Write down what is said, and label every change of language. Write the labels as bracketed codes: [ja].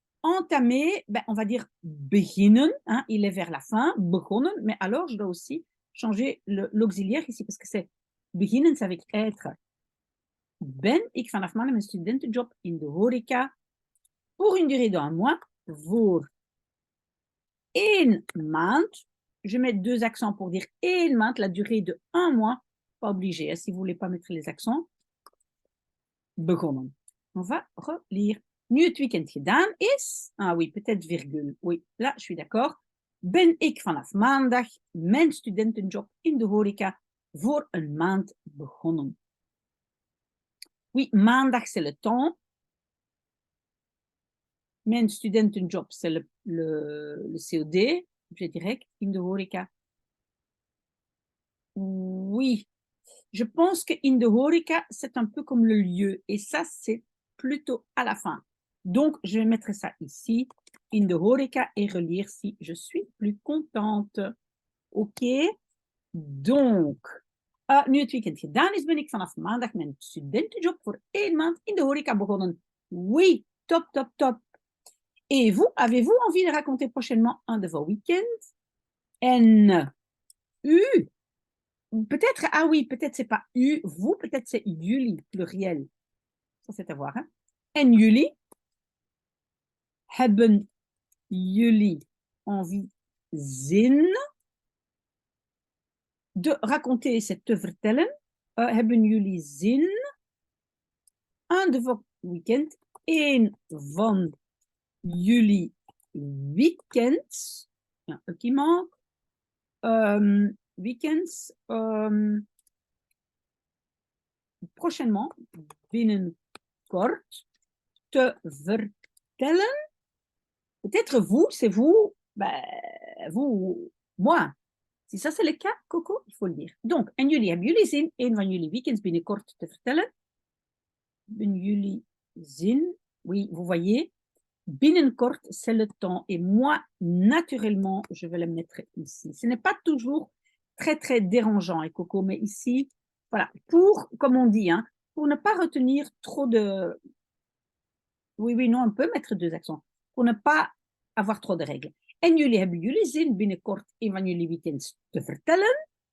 [fr] Entamé, ben, on va dire beginnen, hein, il est vers la fin, begonnen, mais alors je dois aussi changer l'auxiliaire ici, parce que c'est beginnen, ça veut être [nl] ben ik vanaf maandag mijn studentenjob in de horeca [fr] pour une durée d'1 mois, [nl] voor 1 maand. [fr] Je mets 2 accents pour dire [nl] 1 maand, [fr] la durée de 1 mois, pas obligé, hein, si vous ne voulez pas mettre les accents. Begonnen. On va relire. [nl] Nu het weekend gedaan is, [fr] ah oui, peut-être virgule, oui, là, je suis d'accord. [nl] Ben ik vanaf maandag mijn studentenjob in de horeca voor 1 maand begonnen. [fr] Oui, maandag, c'est le temps. Mijn studentenjob, c'est le COD, objet direct, [nl] in de horeca. [fr] Oui, je pense que [nl] in de horeca, [fr] c'est un peu comme le lieu, et ça, c'est plutôt à la fin. Donc, je vais mettre ça ici, [nl] in de horeca, [fr] et relire si je suis plus contente. OK? [nl] Donc, nu het weekend gedaan is, ben ik vanaf maandag mijn studentenjob voor 1 maand in de horeca begonnen. [fr] Oui, top, top, top. Et vous, avez-vous envie de raconter prochainement un de vos week-ends? En u, peut-être, ah oui, peut-être c'est pas u, vous, peut-être c'est jullie, pluriel. Ça, c'est à voir. Hein? [nl] En jullie, hebben jullie [fr] envie zin de raconter, c'est [nl] te vertellen. Hebben jullie zin [fr] un de vos [nl] weekends, een van jullie weekends, ja, [fr] qui manque, [nl] weekends, [fr] prochainement, [nl] binnenkort, te vertellen. [fr] Peut-être vous, c'est vous, ben, vous, moi. Si ça c'est le cas, Coco, il faut le dire. [nl] Donc, en jullie hebben jullie zin een van jullie weekends binnenkort te vertellen? Hebben jullie zin? [fr] Oui, vous voyez, binnenkort, c'est le temps. Et moi, naturellement, je vais le mettre ici. Ce n'est pas toujours très, très dérangeant, et Coco, mais ici, voilà, pour, comme on dit, hein, pour ne pas retenir trop de... Oui, oui, non, on peut mettre deux accents. Pour ne pas avoir trop de règles. [nl] En jullie hebben jullie zin binnenkort een van jullie weekends te vertellen?